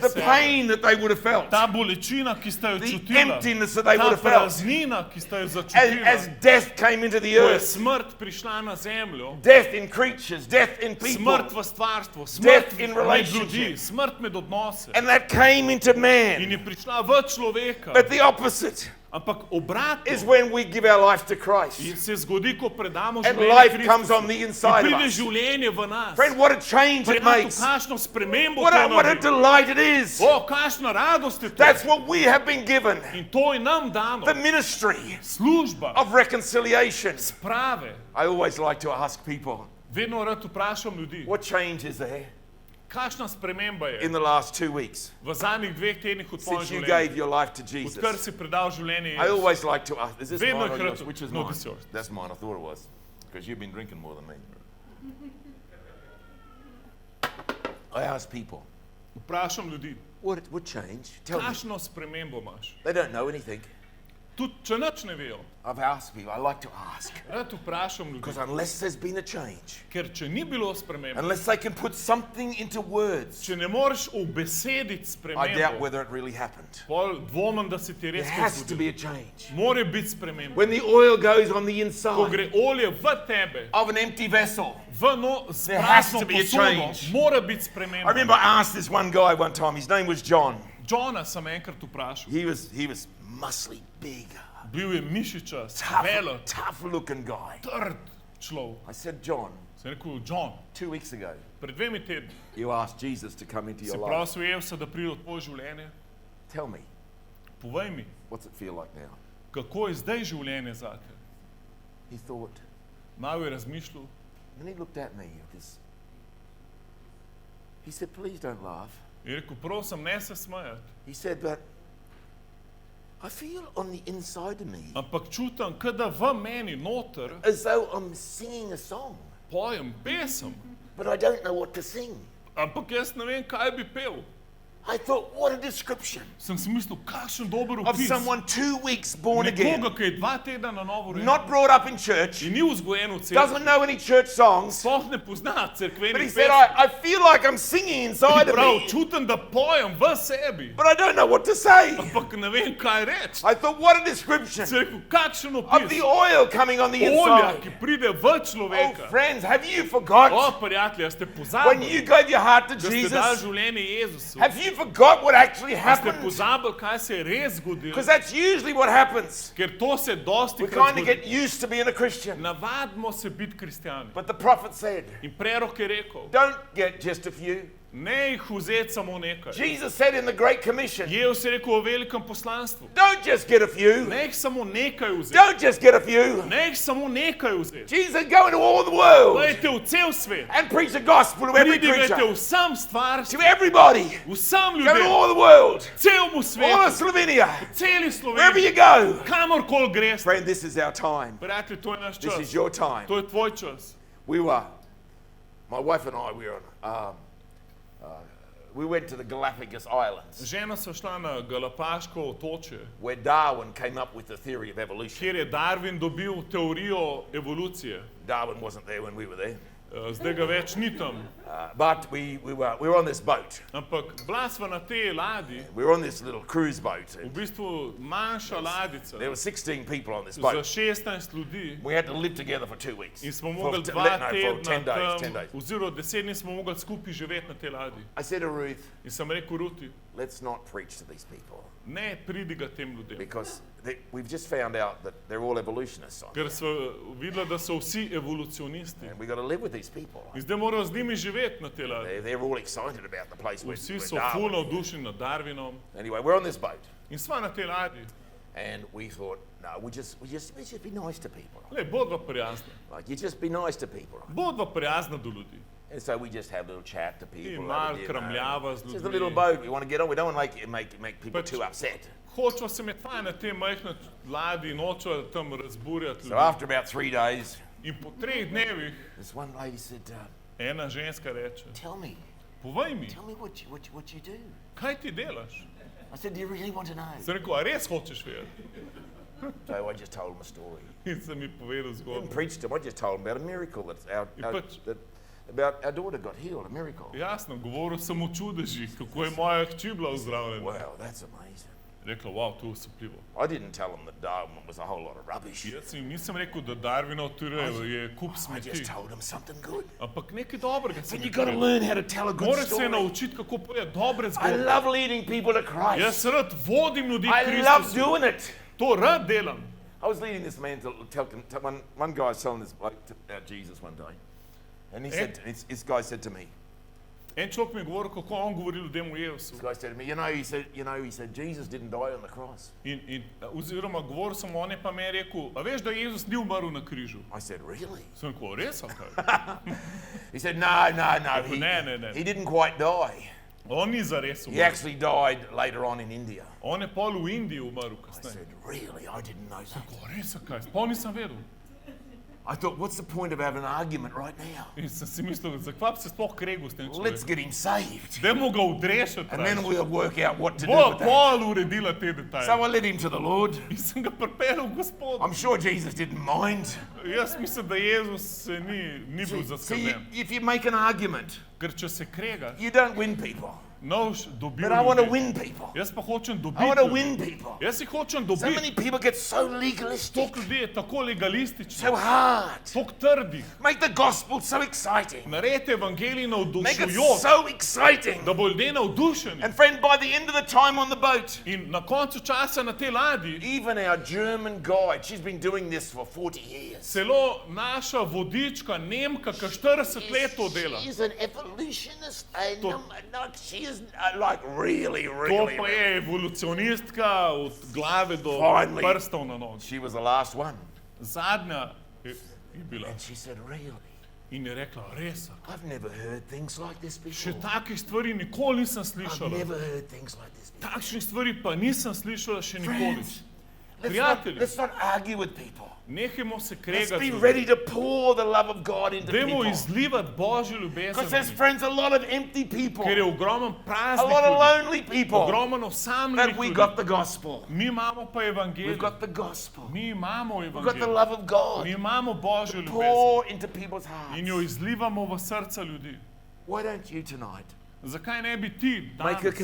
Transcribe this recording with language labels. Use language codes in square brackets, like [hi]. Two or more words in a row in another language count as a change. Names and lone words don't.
[en] The [sl] sebe. [en] pain that they would have felt, [sl] Ta bolečina, ki sta jo [en] the [sl] čutila, [en] emptiness that they [sl] ta [en] would have felt [sl] praznina, ki sta jo [en] as [sl] začutila, [en] death came into the [sl] ko je [en] earth, [sl] smrt prišla na zemljo, [en] death in creatures, death in people, [sl] smrt v stvarstvu, [en] Death [sl] smrt [en] in [sl] med [en] relationship. [sl] ljudi, smrt med odnose. [en] and that came into [sl] In [en] man. [sl] je prišla v človeka. [en] But the opposite [sl] Ampak obratno [en] is when we give our life to Christ [sl] se zgodi, ko predamo [en] and [sl] življenje [en] life comes [sl] Kristusu. [en] on the inside [sl] In [en] of [sl] pride [en] us. [sl] življenje v nas. [en] Friend, what a change it [sl] Prijatelj, [en] makes. [sl] kakšno spremembo [en] What [sl] to [en] a [sl] naredi. [en] delight it is. [sl] O, kakšna radost je to. [en] That's what we have been given. [sl] In to je nam dano. [en] The ministry [sl] Služba [en] of reconciliation. [sl] sprave. [en] I always like to ask people, [sl] Vedno rad vprašam ljudi, [en] what change is there [sl] kakšna sprememba je [en] in the last 2 weeks [sl] v zadnjih 2 tednih v tvojem [en] since you [sl] življenju, [en] gave your life to [sl] odkar [en] Jesus? [sl] si predal življenje [en] I [sl] Jezusu. [en] always like to ask, is this [sl] Vedno [en] mine or [sl] je [en] yours? [sl] hkrati- [en] Which is No, mine? this is yours. That's mine, I thought it was. Because you've been drinking more than me. I ask people, [sl] Vprašam ljudi, [en] what changed? Tell me. [sl] kakšno spremembo imaš? [en] They don't know anything. [sl] Tudi če nič ne vejo. [en] I've asked people, I like to ask. [sl] Rad vprašam ljudi. [en] Because unless there's been a change, [sl] Ker če ni bilo spremembe, [en] unless they can put something into words, [sl] če ne moreš ubesediti [en] I doubt [sl] spremembo, [en] whether it really happened. [sl] pol dvomim, da se ti [en] There [sl] res [en] has to be [sl] zgodi. [en] a change. [sl] More biti sprememba. [en] When the oil goes on the [sl] Ko [en] inside [sl] gre olje v tebe, [en] of an empty vessel. [sl] z [en] There has [sl] prazno [en] to be a [sl] posodo, [en] change. [sl] mora biti [en] I [sl] sprememba. [en] remember I asked this one guy one time, his name was John. [sl] Johna sem enkrat vprašal. [en] He was muscly, big, [sl] Bil je mišičast, velik, [en] tough looking guy. [sl] trd človek. [en] I said, John, [sl] Sem rekel, John, [en] 2 weeks ago, [sl] pred 2 tedni [en] you asked Jesus to come into [sl] si [en] your life. [sl] prosil Jezusa, da pride v tvoje življenje. [en] Tell me, [sl] Povej mi, [en] what's it feel like now? [sl] kako je zdaj življenje zate? [en] He thought, [sl] Malo je razmišljal, [en] and he looked at me with this. He said, please don't laugh. [sl] in rekel, prosim, ne se smejati. [en] He said, but I feel on the inside of me [sl] Ampak čutim, kot da v meni noter [en] as though I'm singing a song, [sl] pojem pesem. [en] but I don't know what to sing. [sl] Ampak jaz ne vem, kaj bi pel. [en] I thought, what a description [sl] Sem si mislil, kakšen dober [en] of [sl] opis. [en] someone 2 weeks born again, [sl] Nekoga, ki je 2 tedna na novo rojen. [en] not brought up in church, [sl] In ni vzgojen v cerkvi. [en] doesn't know any church songs, [sl] Sploh ne pozna [en] but he [sl] cerkvenih [en] said, [sl] pesmi. [en] I feel like I'm singing inside of [sl] Prav, [en] me, [sl] čutim, da pojem v sebi. [en] but I don't know what to say. [sl] Ampak ne vem, kaj reči. [en] I thought, what a description [sl] Sem rekel, kakšen [en] of the [sl] opis. [en] oil coming on the [sl] Olja, [en] inside. [sl] ki pride v [en] Oh, [sl] človeka. [en] friends, have you [sl] O, [en] forgot [sl] prijatelji, ste [en] when you [sl] pozabili, [en] gave your heart to [sl] da ste dali [en] Jesus? [sl] življenje Jezusu. [en] Have you forgot what actually [sl] A ste [en] happened? [sl] pozabili, kaj se je res zgodilo. [en] Because that's usually what happens. [sl] Ker to se dosti [en] We [sl] krat [en] kind of [sl] zgodi. [en] get used to being a Christian. [sl] Navadimo se biti kristjani. [en] But the prophet said, [sl] In prerok je rekel, [en] don't get just a few. [sl] ne jih vzeti samo nekaj. [en] Jesus said in the Great Commission, [sl] Jezus je rekel o velikem poslanstvu. [en] don't just get a few. [sl] Ne jih samo nekaj vzeti. [en] Don't just get a few. [sl] Ne jih samo nekaj vzeti. [en] Jesus said, go into all the world [sl] Pojdite v cel svet. [en] and preach the gospel to every [sl] Pridigajte [en] creature, [sl] vsem stvarstvom, [en] to everybody. [sl] vsem [en] Go to [sl] ljudem, [en] all the world, [sl] celemu [en] all of [sl] svetu, Slovenia, celi [en] wherever you [sl] Sloveniji, [en] go. [sl] kamorkoli greste. [en] Friend, this is our time. [sl] Prijatelj, to je naš [en] This [sl] čas. [en] is your time. [sl] To je tvoj čas. [en] My wife and I, we went to the Galapagos Islands, [sl] Žena so šla na Galapaško otočje, [en] where Darwin came up with the theory of evolution. [sl] kjer je Darwin dobil teorijo evolucije. [en] Darwin wasn't there when we were there. [sl] Zdaj ga več ni tam. [en] But we were on this boat. [sl] Ampak bila sva na tej ladji, [en] We were on this little cruise boat. [sl] v bistvu manjša ladica, [en] There were 16 people on this [sl] za [en] boat. [sl] 16 ljudi. [en] We had to live together for 2 weeks. [sl] In smo [en] For [sl] mogli t- 2 [en] no, for [sl] tedna [en] 10 days, 10 [sl] tam, [en] days. [sl] oziroma 10 dni smo mogli skupaj živeti na tej ladji. [en] I said to Ruth, [sl] In sem rekel Ruti, [en] let's not preach to these people [sl] ne pridiga tem ljudem. [en] because we've just found out that they're all evolutionists. [sl] Ker so videla, da so vsi evolucionisti. [en] And we've got to live with these people. [sl] In zdaj morajo z njimi živeti na tej ladji. [en] They're all excited about the place where [sl] Vsi so ful Darwin. navdušeni nad Darwinom. [en] Anyway, we're on this boat. [sl] In sva na tej ladji. [en] And we thought, no, we just be nice to people. [sl] Le, bodva prijazna. [en] Like, you just be nice to people. [sl] Bodva prijazna do ljudi. [en] And so we just have a little chat to people. [sl] In [en] over [sl] malo [en] dinner. [sl] kramljava z [en] It's just a little [sl] ljudmi. [en] boat. We want to get on. We don't want to make people But- too upset. [sl] Hočejo se imeti fajn na tej majhni ladji, nočejo tam razburjati [en] So [sl] ljudi. [en] after about 3 days, [sl] In po 3 dnevih [en] this one lady said, [sl] ena ženska reče, [en] tell me [sl] povej mi, [en] what you do. [sl] kaj ti delaš? [en] I said, do you really want to know? [sl] Sem rekel, a res hočeš vedeti? [en] So I just told him a story. [sl] In sem mi povedal [en] I didn't [sl] zgodbo. [en] preach to him. I just told him about a miracle about our daughter got healed, a miracle. [sl] Jasno, govoril sem o čudežih, kako je moja hči bila ozdravljena. [en] Wow, that's amazing. [sl] Rekla, wow, to je osupljivo. [en] I didn't tell him that Darwin was a whole lot of rubbish. [sl] Jaz jim nisem rekel, da Darwinov teorija je kup [en] I [sl] smeti. [en] just told him something good. [sl] Ampak nekaj dobrega sem [en] But you [sl] jim [en] got to [sl] povedal. [en] learn how to tell a good [sl] Moraš se [en] story. [sl] naučiti, kako povedati dobre [en] I [sl] zgodbe. [en] love leading people to Christ. [sl] Jaz rad vodim ljudi [en] I [sl] k [en] love [sl] Kristusu. [en] doing it. [sl] To rad delam. [en] I was leading this man to tell one guy was telling this bloke about Jesus one day, and he said, this guy said to me, [sl] En človek mi je govoril, kako on govori ljudem o Jezusu. [en] this guy said to me, he said Jesus didn't die on the cross. [sl] Oziroma govoril sem, on je pa me rekel, a veš, da Jezus ni umrl na križu? [en] I said, really? [sl] Sem rekel, res ali kaj? [en] He said, no. [sl] Ne. [en] He didn't quite die. [sl] On ni zares [en] He [sl] umrl. [en] actually died later on in India. [sl] On je pol v Indiji umrl [en] I [sl] kasneje. [en] said, really? I didn't know that. [sl] Rekel, res ali kaj? Pol nisem vedel. [en] I thought, what's the point of having an argument right now? [sl] In sem si mislil, zakaj bi se sploh kregel s tem [en] Let's [sl] človekom? [en] get him saved. [sl] Dajmo ga odrešiti. [en] And then we'll work out what to do [sl] Bo [en] with that. [sl] pol uredila te [en] So [sl] detajle. [en] I led him to the Lord. [sl] In sem ga pripeljal k Gospodu. [en] I'm sure Jesus didn't mind. [sl] Jaz mislim, da Jezus se ni bil [en] See, [sl] zaskrbljen. [en] if you make an argument, [sl] Ker če se kregaš, [en] you don't win people. [sl] noš dobil [en] But I want to [sl] ljudi. [en] win people. [sl] Jaz pa hočem [en] I want to [sl] dobiti [en] win [sl] ljudi. [en] people. [sl] Jaz jih hočem [en] So [sl] dobiti. [en] many people get so legalistic, [sl] Toliko ljudi je tako legalistično, [en] so hard. [sl] toliko trdih. [en] Make the gospel so exciting. [sl] Naredite evangelij [en] Make it [sl] navdušujoč, [en] so exciting. [sl] da bo ljudje navdušeni. [en] And friend, by the end of the time on the boat, [sl] In na koncu časa na tej ladji, [en] even our German guide, she's been doing this for 40 years. [sl] celo naša vodička, Nemka, ki 40 let to dela. [en] She's an evolutionist. [sl] To- [en] She is like really, [sl] To [en] really. [sl] pa je evolucionistka od glave do [en] Finally. [sl] prstov na nogi. [en] She was the last one. [sl] Zadnja je bila [en] And she said, really? [sl] in je rekla, res, [en] I've never heard things like this [sl] še [en] before. [sl] takih stvari nikoli nisem [en] I've [sl] slišala. [en] never heard things like this before. [sl] Takšnih stvari pa nisem slišala še nikoli. [en] Friends, [sl] Prijatelji, [en] let's not argue with people. [sl] nehajmo se [en] Let's [sl] kregati. [en] be [sl] z ljudmi. [en] ready to pour the love of God into [sl] Dajmo [en] people. [sl] izlivati Božjo ljubezen. [en] Because [sl] v [en] there's, [sl] njih. [en] friends, a lot of empty people, [sl] Ker je ogromno [en] a [sl] praznih [en] lot of [sl] ljudi, [en] lonely people, [sl] ogromno [en] that [sl] osamljenih [en] we [sl] ljudi. [en] got the gospel. [sl] Mi imamo pa [en] We've [sl] evangelij. [en] got the gospel. [sl] Mi imamo [en] We've got the [sl] evangelij. [en] love of God. [sl] Mi imamo Božjo ljubezen. [en] Pour into people's hearts. [sl] In jo izlivamo v srca ljudi. [en] Why don't you tonight [sl] Zakaj ne bi ti [en] make a